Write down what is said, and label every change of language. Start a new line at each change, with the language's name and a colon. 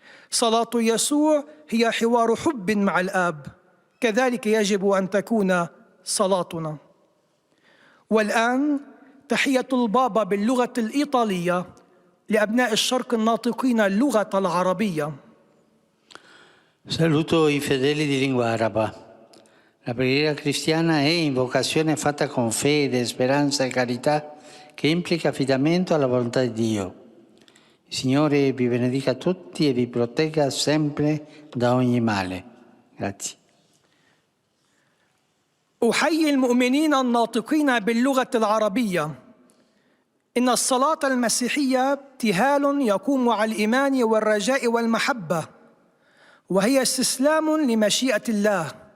Arabic: صلاة يسوع هي حوار حب مع الآب، كذلك يجب أن تكون صلاتنا. والآن تحية البابا باللغة الإيطالية لأبناء الشرق الناطقين اللغة العربية.
Italian: Saluto i fedeli di lingua araba. La preghiera cristiana è invocazione fatta con fede, speranza e carità, che implica affidamento alla volontà di Dio. Il Signore vi benedica tutti e vi protegga sempre da ogni male. Grazie.
Arabic: أحيي المؤمنين الناطقين باللغة العربية. إن الصلاة المسيحية ابتهال يقوم على الإيمان والرجاء والمحبة، وهي استسلام لمشيئة الله.